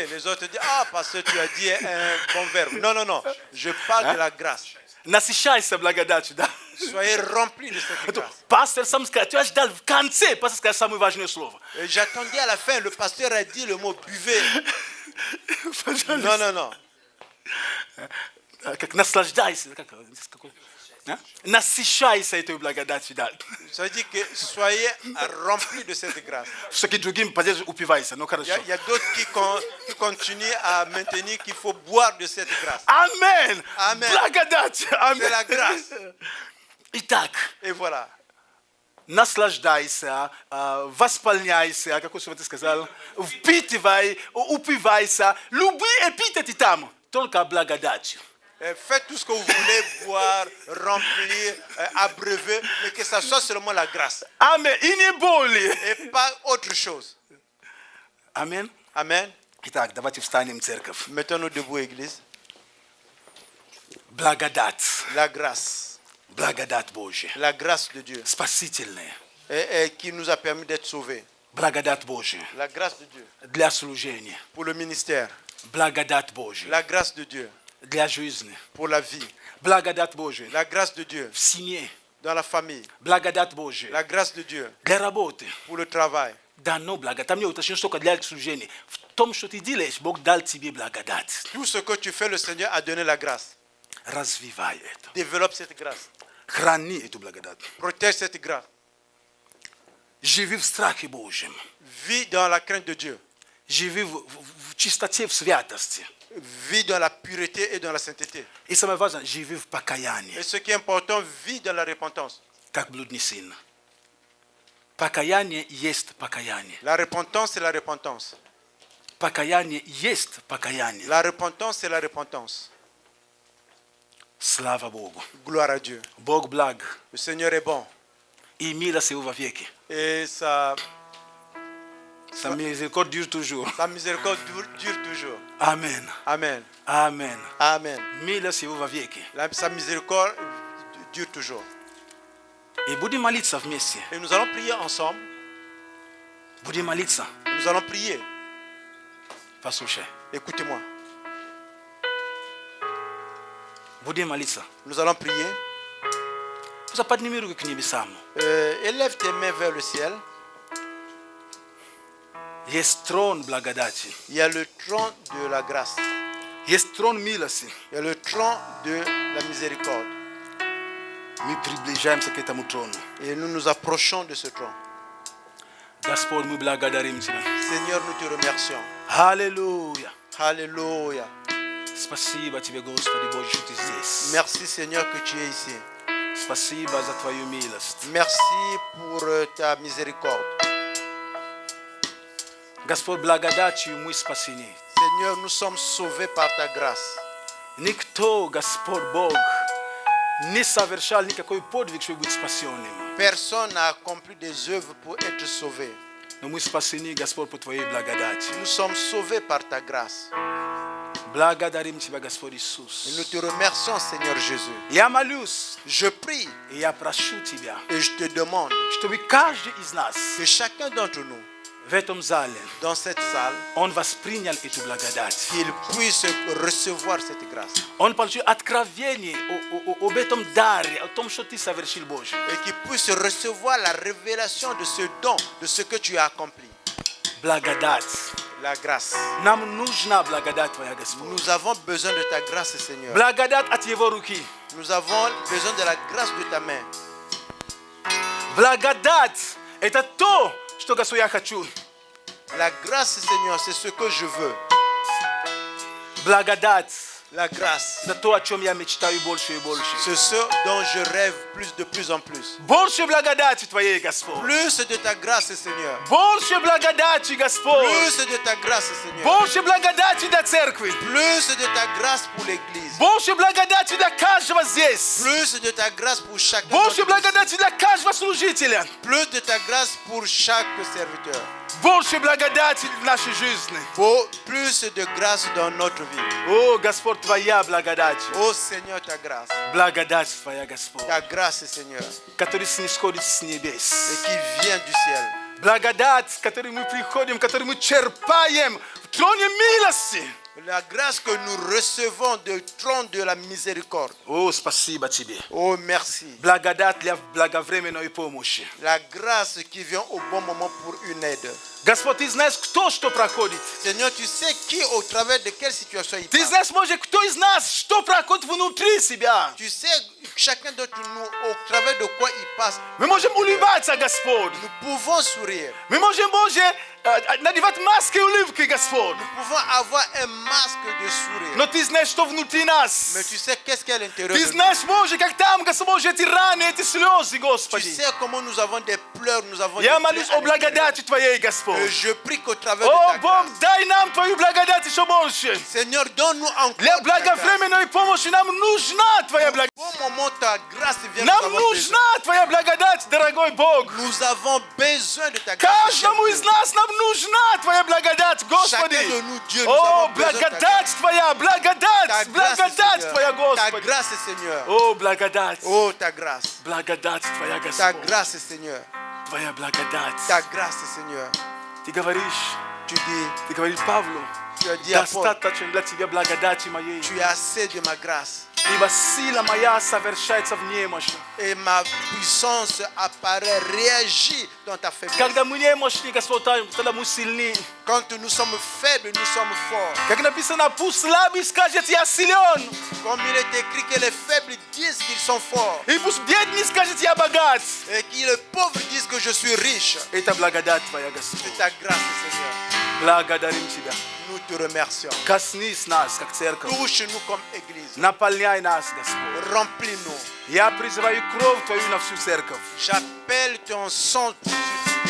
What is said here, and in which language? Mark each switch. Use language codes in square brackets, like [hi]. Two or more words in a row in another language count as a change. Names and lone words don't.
[fr] Les autres disent, ah, parce que tu as dit un bon verbe. Non, non, non. Je parle de la grâce. [ru] Насыщайся благодатью, да? [fr] Soyez remplis de cette grâce. [ru] Пастор сам сказал, ты ждал в конце, пастор сказал самое важное слово. [fr] J'attendais à la fin, le pasteur a dit le mot buvez. Non, non, non. [ru] Как наслаждайся, насыщайся этой благодатью, да. [fr] Ça veut dire que soyez remplis de cette grâce. [ru] Все-таки другим поддерживай, упивайся, ну хорошо. [fr] Il y a d'autres qui continuent à maintenir qu'il faut boire de cette grâce. [ru] Амен! [fr] Amen. [ru] Благодать! Амен! [fr] C'est la grâce. [ru] Итак, [fr] Et voilà. [ru] наслаждайся, восполняйся, как ты сказал, впитывай, упивайся, люби эпитеты там, только благодатью. [fr] Faites tout ce que vous voulez, boire, remplir, abreuver, mais que ça soit seulement la grâce. [ru] Амен. И не более. [fr] Et pas autre chose. [ru] Амен. [fr] Amen. [ru] Итак, давайте встанем, церковь. [fr] Mettons-nous debout, Église. [ru] Благодать. [fr] La grâce. [ru] Благодать Божья. [fr] La grâce de Dieu. [ru] Спасительная. [fr] Et qui nous a permis d'être sauvés. [ru] Благодать Божья. [fr] La grâce de Dieu. [ru] Для служения. [fr] Pour le ministère. [ru] Благодать Божья. [fr] La grâce de Dieu. [ru] Для жизни. [fr] Pour la vie. [ru] Благодать Божья. [fr] La grâce de Dieu. [ru] В семье. [fr] Dans la famille. [ru] Благодать Божья. [fr] La grâce de Dieu. [ru] Для работы. [fr] Pour le travail. [ru] Дано благодать. Там не уточнено, что для служения. В том, что ты делаешь, Бог дал тебе благодать. [fr] Tout ce que tu fais, le Seigneur a donné la grâce. [ru] Развивай это. [fr] Développe cette grâce. [ru] Храни эту благодать. [fr] Protège cette grâce. [ru] Живи в страхе Божьем. [fr] Vis dans la crainte de Dieu. [ru] Живи в чистоте, в святости. [fr] Vis dans la pureté et dans la sainteté. [ru] И самое важное, живи в покаянии, [fr] Et ce qui est important, vis dans la repentance. [ru] как блудный сын. Покаяние есть покаяние. [fr] La repentance, c'est la repentance. [ru] Покаяние есть покаяние. [fr] La repentance, c'est la repentance. [ru] Слава Богу. [fr] Gloire à Dieu. [ru] Бог благ. [fr] Le Seigneur est bon. [ru] И милость его вовеки. [fr] Et sa Miséricorde dure toujours. miséricorde dure toujours. Amen. Amen. Amen. Amen. [ru] Милость его вовеки. [fr] Sa miséricorde dure toujours. [ru] И будем молиться вместе. [fr] Et nous allons prier ensemble. [ru] Будем молиться. [fr] Nous allons prier. [ru] Послушай. [fr] Écoutez-moi. [ru] Будем молиться. [fr] Nous allons prier. [ru] Подними руки к небесам. [fr] Élève tes mains vers le ciel. [ru] Есть трон благодати. [fr] Il y a le trône de la grâce. [ru] Есть трон милости. [fr] Il y a le trône de la miséricorde. [ru] Мы приближаемся к этому трону. [fr] Et nous nous approchons de ce trône. [ru] Господь, мы благодарим Тебя. [fr] Seigneur, nous te remercions. [ru] Аллилуйя. [fr] Alléluia. [ru] Спасибо Тебе, Господи Боже, что Ты здесь. [fr] Merci Seigneur que tu es ici. [ru] Спасибо за Твою милость. [fr] Merci pour ta miséricorde. [ru] Господь, благодатью мы спасены. [fr] Seigneur, nous sommes sauvés par ta grâce. [ru] Никто, Господь Бог, не совершал никакой подвиг, чтобы быть спасенным. [fr] Personne n'a accompli des œuvres pour être sauvé. [ru] Но мы спасены, Господь, по Твоей благодати. [fr] Nous sommes sauvés par ta grâce. [ru] Благодарим Тебя, Господь [fr] Et [ru] Иисус. [fr] nous te remercions, Seigneur Jésus. [ru] Я молюсь, [fr] Je prie [ru] и я прошу Тебя, [fr] et je te demande [ru] чтобы каждый из нас [fr] que chacun d'entre nous, [ru] в этом зале, [fr] dans cette salle, [ru] он воспринял эту благодать. [fr] qu'il puisse recevoir cette grâce. [ru] Он получил откровение об этом даре, о том, что Ты совершил, Боже. [fr] Et qu'il puisse recevoir la révélation de ce don, de ce que tu as accompli. [ru] Благодать. [fr] La grâce. [ru] Нам нужна благодать Твоя, Господь. [fr] Nous avons besoin de ta grâce, Seigneur. [ru] Благодать от Его руки. [fr] Nous avons besoin de la grâce de ta main. [ru] Благодать – это то, что, Господь, я хочу. [fr] La grâce, Seigneur, c'est ce que je veux. [ru] Благодать [fr] La grâce, – [ru] это то, о чем я мечтаю больше и больше. [fr] c'est ce dont je rêve de plus en plus. [ru] Больше благодати Твоей, Господь. [fr] Plus de ta grâce, Seigneur. [ru] Больше благодати, Господь. [fr] Plus de ta grâce, Seigneur. [ru] Больше благодати для церкви. [fr] Plus de ta grâce pour l'Église. [ru] Больше благодати для каждого здесь. [fr] Plus de ta grâce pour chacun. [ru] Больше [fr] d'entre nous. [ru] благодати для каждого служителя. [fr] Plus de ta grâce pour chaque serviteur. [ru] Больше благодати в нашей жизни. [fr] Plus de grâce dans notre vie. [ru] О, Господь, Твоя благодать. [fr] Oh Seigneur, ta grâce. [ru] Благодать Твоя, Господь, [fr] Ta grâce, Seigneur. [ru] который снисходит с [fr] Et [ru] небес. [fr] qui vient du ciel. [ru] Благодать, которой мы приходим, которой мы черпаем в троне милости. [fr] La grâce que nous recevons du trône de la miséricorde. [ru] О, спасибо Тебе. [fr] Oh, merci. [ru] Благодать для благовременной помощи. [fr] La grâce qui vient au bon moment pour une aide. [ru] Господь, Ты знаешь, кто что проходит. [fr] Seigneur, tu sais qui, au travers de quelle situation il [ru] Ты [fr] passe. [ru] знаешь, может, кто из нас что проходит внутри себя. [fr] Tu sais chacun d'entre nous au travers de quoi il passe. [ru] Мы можем улыбаться, Господь. [fr] Nous pouvons sourire. [ru] Мы можем, Боже, надевать маски улыбки, Господь. [fr] Nous pouvons avoir un masque de sourire. [ru] Но Ты знаешь, что внутри нас. [fr] Mais tu sais qu'est-ce qu'il y a à l'intérieur [ru] Ты [fr] de nous. [ru] знаешь, Боже, как там, Господь, эти раны, эти слезы, [fr] Tu [ru] Господи. [fr] sais comment nous avons des pleurs, nous avons [ru] Я [fr] des [ru] молюсь [fr] pleurs à [ru] о благодати Твоей, [fr] l'intérieur. [ru] Господь. [fr] Et je prie qu'au travers de [ru] О, [fr] ta [ru] Бог, [fr] grâce, [ru] дай нам Твою благодать еще больше. [fr] Seigneur, donne-nous encore [ru] Для [fr] ta grâce. [ru] благовременной помощи нам нужна Твоя благодать. [fr] Au bon moment, ta grâce vient nous [ru] Нам [fr] avons [ru] нужна Твоя благодать, дорогой Бог. [fr] besoin. Nous avons besoin de ta grâce. [ru] Каждому из нас нам нужна Твоя благодать, Господи. [fr] Chacun de nous, Dieu, nous [ru] О, [fr] avons besoin de ta grâce. [ru] благодать Твоя, [fr] Ta [ru] благодать, [fr] grâce, [ru] благодать [fr] Seigneur. [ru] Твоя, [fr] Ta [ru] Господи. [fr] grâce, Seigneur. [ru] О, благодать, [fr] Oh, ta grâce. [ru] благодать Твоя, [fr] Ta [ru] Господь. [fr] grâce, Seigneur. [ru] Твоя благодать. [fr] Ta grâce, Seigneur. [ru] Ты говоришь, [fr] Tu [ru] говоришь Павлу, [fr] as dit à Paul, [ru] достаточно для Тебя благодати моей. [fr] tu as assez de ma grâce. [ru] Ибо сила моя совершается в немощи. [fr] Et ma puissance apparaît, réagit dans ta faiblesse. [ru] Когда мы немощны, Господь, тогда мы сильны. [fr] Quand nous sommes faibles, nous sommes forts. [ru] Как написано, пусть слабый скажет, я силен. [fr] Comme il est écrit que les faibles disent qu'ils sont forts. [ru] И пусть бедный скажет, я богат. [fr] Et que les pauvres disent que je suis riche. [ru] Это благодать Твоя, Господь. [fr] C'est ta grâce, Seigneur. [ru] Благодарим Тебя. [fr] Nous te remercions. [ru] Коснись нас, как церковь. [fr] Touche-nous comme Église. [ru] Наполняй нас, Господь. [fr] Remplis-nous. [ru] Я призываю кровь Твою на всю церковь. [fr] J'appelle ton sang pour toute l'Église.